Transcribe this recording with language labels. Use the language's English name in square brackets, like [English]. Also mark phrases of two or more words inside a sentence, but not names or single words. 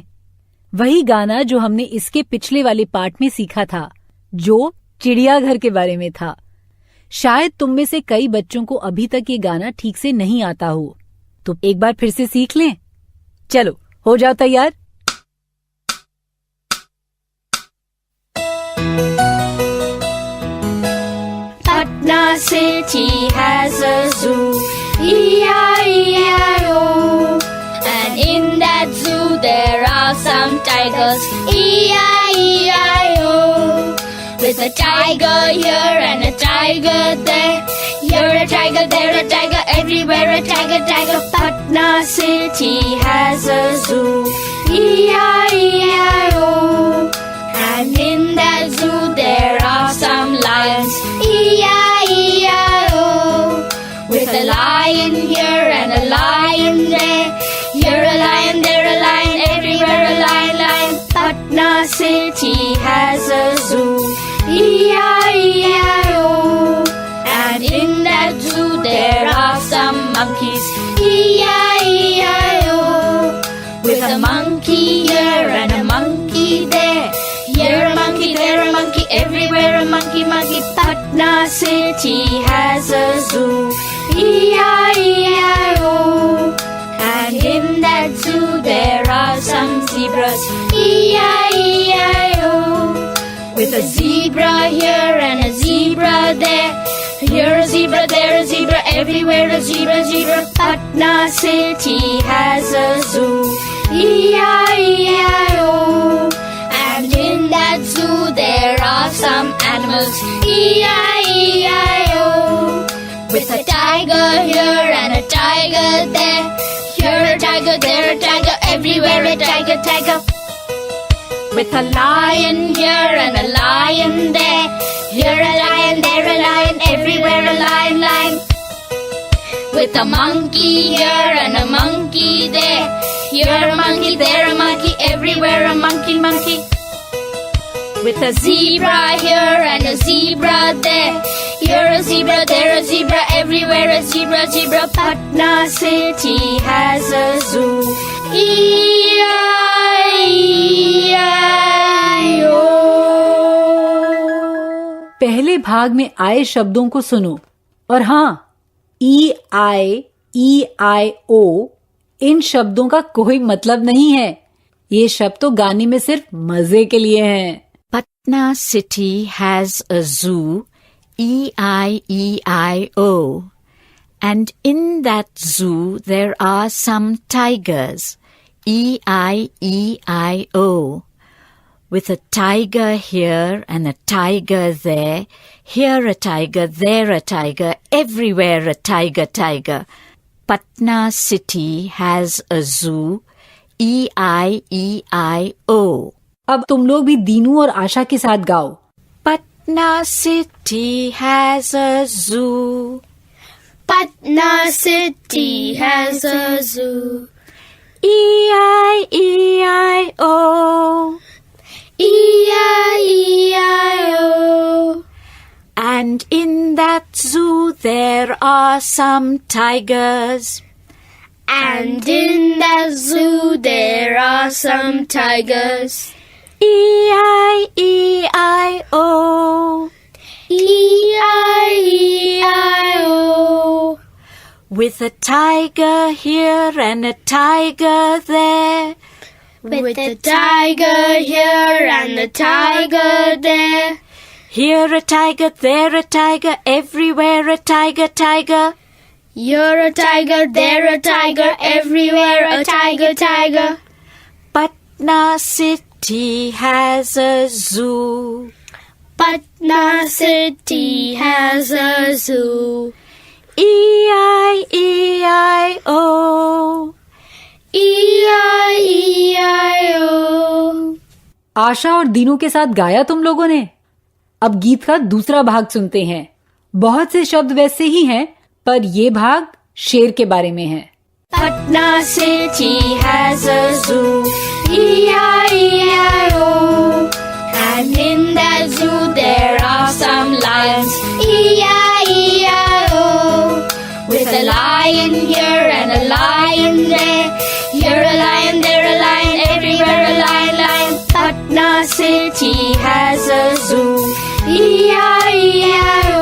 [Hindi] वही गाना जो हमने इसके पिछले वाले पाठ में सीखा था, जो चिड़ियाघर के बारे में था। शायद तुम में से कई बच्चों को अभी तक ये गाना ठीक से नहीं आता हो, तो एक बार फिर से सीख लें। चलो, हो जाओ तैयार। [English] Patna city has a zoo, E-I-E-I-O, and in that zoo there With a tiger here and a tiger there. Here a tiger, there a tiger, everywhere a tiger, tiger. Patna city has a zoo. E-I-E-I-O. And in that zoo there are some lions. E-I-E-I-O. With a lion here and a lion there. Here a lion, there a lion, everywhere a lion, lion. Patna city has a zoo. E-I-E-I-O. And in that zoo there are some monkeys. E-I-E-I-O. With a monkey here and a monkey there. Here a monkey, there a monkey, everywhere a monkey, monkey. Patna city has a zoo. E-I-E-I-O. And in that zoo there are some zebras. E-I-E-I-O. With a zebra here and a zebra there. Here a zebra, there a zebra, everywhere a zebra, zebra. Patna city has a zoo. E-I-E-I-O. And in that zoo there are some animals. E-I-E-I-O. With a tiger here and a tiger there. Here a tiger, there a tiger, everywhere a tiger, tiger. With a lion here and a lion there. Here a lion, there a lion, everywhere a lion, lion. With a monkey here and a monkey there. Here a monkey, there a monkey, everywhere a monkey, monkey. With a zebra here and a zebra there. Here a zebra, there a zebra, everywhere a zebra, zebra. Patna city has a zoo. E-I-E-I-O. [Hindi] पहले भाग में आए शब्दों को सुनो और हाँ, E-I-E-I-O इन शब्दों का कोई मतलब नहीं है. ये शब्द तो गाने में सिर्फ मजे के लिए हैं. [English] Patna city has a zoo, E-I-E-I-O. And in that zoo there are some tigers, E-I-E-I-O. With a tiger here and a tiger there, here a tiger, there a tiger, everywhere a tiger, tiger. Patna city has a zoo, E-I-E-I-O. [Hindi] अब तुम लोग भी दीनू और आशा के साथ गाओ. [English] Patna city has a zoo. Patna city has a zoo. E-I-E-I-O. E-I-E-I-O. And in that zoo there are some tigers. And in that zoo there are some tigers. E-I-E-I-O. E-I-E-I-O. With a tiger here and a tiger there. With a tiger here and a tiger there. Here a tiger, there a tiger, everywhere a tiger, tiger. You're a tiger, there a tiger, everywhere a tiger, tiger. Patna city has a zoo. Patna city has a zoo. E-I-E-I-O. E-I-E-I-O. [Hindi] आशा और दीनू के साथ गाया तुम लोगों ने. अब गीत का दूसरा भाग सुनते हैं. बहुत से शब्द वैसे ही हैं, पर ये भाग शेर के बारे में है. [English] Patna city has a zoo. E-I-E-I-O. And in that zoo there are some lions. E-I-E-I-O. With a lion here and a lion there. Here a lion, there a lion, everywhere a lion, lion. Patna city has a zoo. E-I-E-I-O.